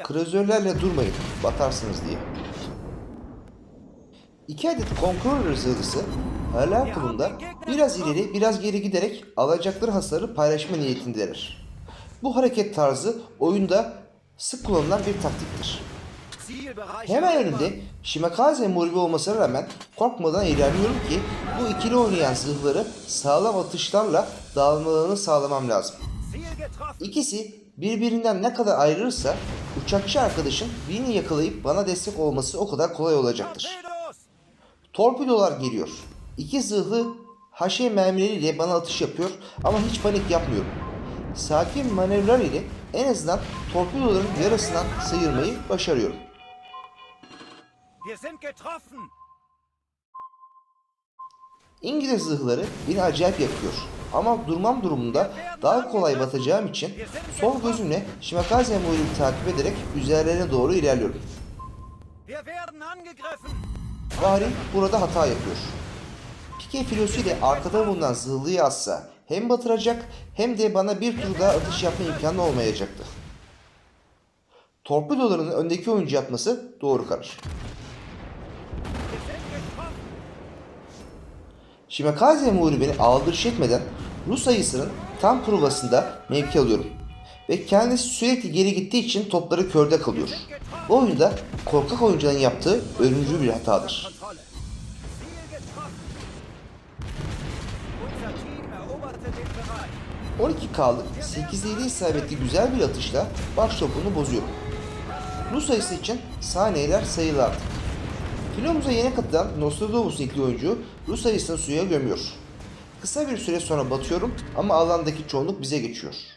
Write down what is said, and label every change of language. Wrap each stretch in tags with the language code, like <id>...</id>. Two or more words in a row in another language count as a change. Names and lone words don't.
<tr>kruzörlerle durmayın, batarsınız diye. 2 adet Conqueror zırhlısı paralel kolunda biraz ileri biraz geri giderek alacakları hasarı paylaşma niyetindeler. Bu hareket tarzı oyunda sık kullanılan bir taktiktir.</tr> <de>Zielbereich</de> <tr>Hemen</tr> <de>erobern!</de> <tr>önümde Shimakaze muhribi olmasına rağmen korkmadan ilerliyorum ki bu ikili oynayan zırhları sağlam atışlarla dağılmalarını sağlamam lazım.</tr> <de>Ziel getroffen!</de> <tr>İkisi birbirinden ne kadar ayrılırsa uçakçı arkadaşın birini yakalayıp bana destek olması o kadar kolay olacaktır.</tr> <de>Torpedos!</de> <tr>Torpidolar geliyor. İki zırhlı haşe mermileriyle bana atış yapıyor ama hiç panik yapmıyorum. sakin manevralar ile en azından torpidoların yarısından sıyırmayı başarıyorum.</tr> <de>Wir sind getroffen.</de> <tr>İngiliz zırhları beni acayip yakıyor. Ama durmam durumunda daha kolay batacağım için sol gözümle Shimakaze Muiri'yi takip ederek üzerlerine doğru ilerliyorum.</tr> <de>Wir werden angegriffen.</de> <tr>Bahri burada hata yapıyor. Pike filosu ile arkada bulunan zırhlıyı atsa hem batıracak hem de bana bir tur daha atış yapma imkanı olmayacaktı. Torpidoların öndeki oyuncu yatması doğru karar.</tr> <de>Wir sind getroffen.</de> <tr>Shimakaze Muiri beni aldırış etmeden Rus ayısının tam provasında mevki alıyorum. Ve kendisi sürekli geri gittiği için topları körde kalıyor. Bu oyunda korkak oyuncuların yaptığı ölümcül bir hatadır.</tr> <de>Kontrolle. Ziel getroffen. Unser Team eroberte den Bereich.</de> <tr>12K'lık 8'li isabetli güzel bir atışla baş topunu bozuyorum. Rus ayısı için saniyeler sayılı artık. Filomuza yeni katılan Nostradamus nikli oyuncu Rus ayısını suya gömüyor. Kısa bir süre sonra batıyorum ama alandaki çoğunluk bize geçiyor.</tr>